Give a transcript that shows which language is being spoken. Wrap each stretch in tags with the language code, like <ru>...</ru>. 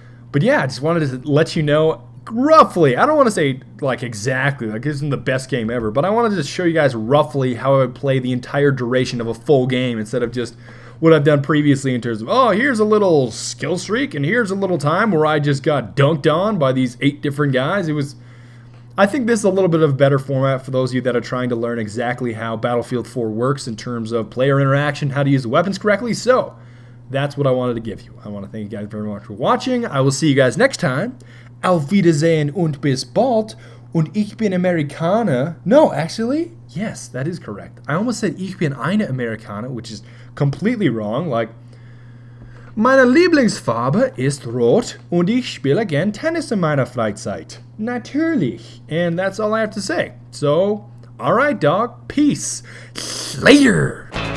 <en>But yeah, I just wanted to let you know roughly, I don't want to say like exactly, like this isn't the best game ever, but I wanted to show you guys roughly how I would play the entire duration of a full game instead of just what I've done previously in terms of, oh, here's a little skill streak and here's a little time where I just got dunked on by these 8 different guys. I think this is a little bit of a better format for those of you that are trying to learn exactly how Battlefield 4 works in terms of player interaction, how to use the weapons correctly. So that's what I wanted to give you. I want to thank you guys very much for watching. I will see you guys next time.</en> <de>Auf Wiedersehen und bis bald. Und ich bin Amerikaner.</de> <en>No, actually, yes, that is correct. I almost said</en> <de>ich bin eine Amerikaner,</de> <en>which is completely wrong.</en> <de>Like, meine Lieblingsfarbe ist rot und ich spiele gern Tennis in meiner Freizeit. Natürlich.</de> <en>And that's all I have to say. So, alright, dog. Peace. Later.</en>